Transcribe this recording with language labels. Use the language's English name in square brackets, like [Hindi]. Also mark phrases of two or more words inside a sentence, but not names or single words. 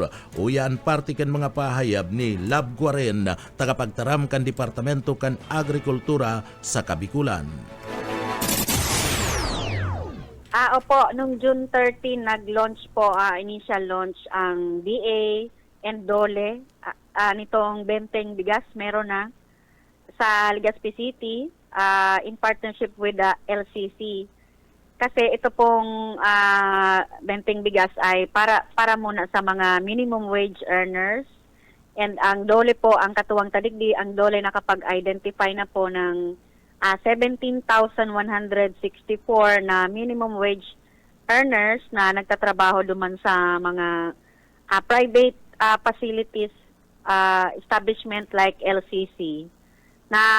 [Bikol] Uyan parte kan mga pahayab ni Lab Guaren, tagapagtaram kan Departamento kan Agrikultura sa Kabikulan. [Filipino] Opo, nung June 13 nag-launch po, [English] initial launch [Filipino] ang DA and DOLE nitong benteng bigas, meron na sa Legazpi City [English] in partnership with the LCC. [Filipino] Kasi ito pong benteng bigas ay para muna sa mga [English] minimum wage earners, [Filipino] and ang DOLE po, ang katuwang tadigdi, ang DOLE nakapag-identify na po ng 17,164 na minimum wage earners na nagtatrabaho duman sa mga [English] private facilities establishment like LCC [Filipino] na